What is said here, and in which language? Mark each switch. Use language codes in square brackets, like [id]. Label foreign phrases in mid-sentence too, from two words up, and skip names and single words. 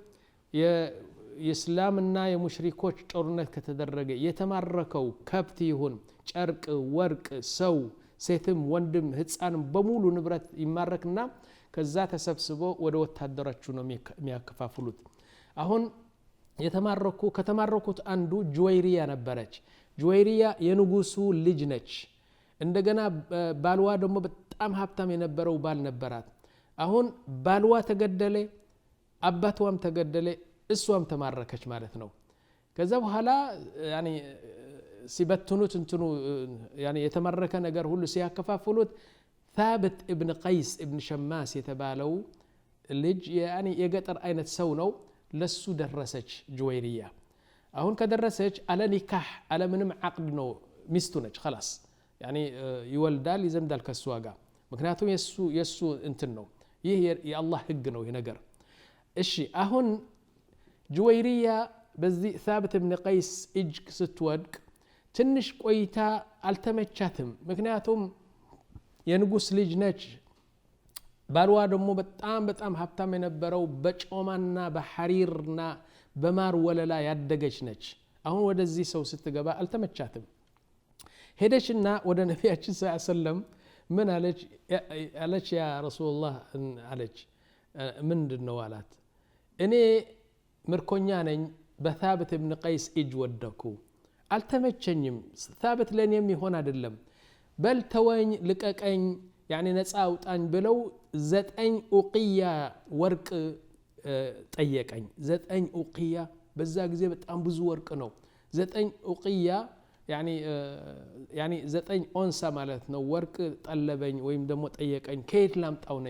[am] የእስላምና የሙሽሪኮች ጦርነት ከተደረገ የተማረከው ከብት ይሁን ጨርቅ፣ ወርቅ፣ ሰው፣ ሴትም ወንድም ህፃንም በሙሉ ንብረት ይማረክና ከዛ ተሰብስቦ ወደ ወታደሮቹ ነው የሚያከፋፍሉት። አሁን ከተማረኩት አንዱ ጁወይሪያ ነበረች። ጁወይሪያ የንጉሱ ልጅ ነች። እንደገና ባልዋ ደግሞ በጣም ሀብታም የነበረው ባል ነበራት። አሁን ባልዋ ተገደለ፣ አባቷም ተገደለ፣ እሷም ተማረከች ማለት ነው። ከዛ በኋላ ያኒ ሲበትኑት እንትኑ ያኒ የተማረከ ነገር ሁሉ ሲያከፋፍሉት ثابت ابن قيس ابن شماس የተባለው ልጅ ያኒ የገጠር አይነት ሰው ነው። ለሱ ደረሰች ጁወይሪያ። አሁን ከደረሰች አለ ኒካህ አለ ምንም ዓቅድ ነው፣ ሚስቱ ነች خلاص ያኒ ይወልዳል ይዘምዳል ከሷ ጋር። ምክንያቱም የሱ እንትን ነው፣ ይህ የአላህ ህግ ነው ይሄ ነገር። እሺ አሁን ጁወይሪያ በዚህ ثابت ابن قيس እጅ ስትወድቅ ትንሽ ቆይታ አልተመቻትም። ምክንያቱም የንጉስ ልጅ ነች። ባልዋ ደግሞ በጣም ሀብታም የነበረው በጮማና በሐሪርና በማር ወለላ ያደገች ነች። አሁን ወደዚህ ሰው ስትገባ አልተመቻትም። ሄደችና ወደ ነቢያችን ሰለላሁ ምን አለች? [ar] يا رسول الله [am] አለች። ምንድነው አላት? እኔ ምርኮኛ ነኝ፣ በثابت ابن قيس እጅ ወደኩ፣ አልተመቸኝም። ثابت ለኔም ይሆን አይደለም፣ በል ተወኝ፣ ልቀቀኝ፣ ያኒ ነፃ አውጣኝ ብለው 9 ኡቂያ ወርቅ ጠየቀኝ። 9 ኡቂያ በዛ ጊዜ በጣም ብዙ ወርቅ ነው። 9 ኡቂያ ያኒ 9 ኦንሳ ማለት ነው። ወርቅ ጠለበኝ ወይም ደግሞ ጠየቀኝ። ከየት ላምጣው ነኝ?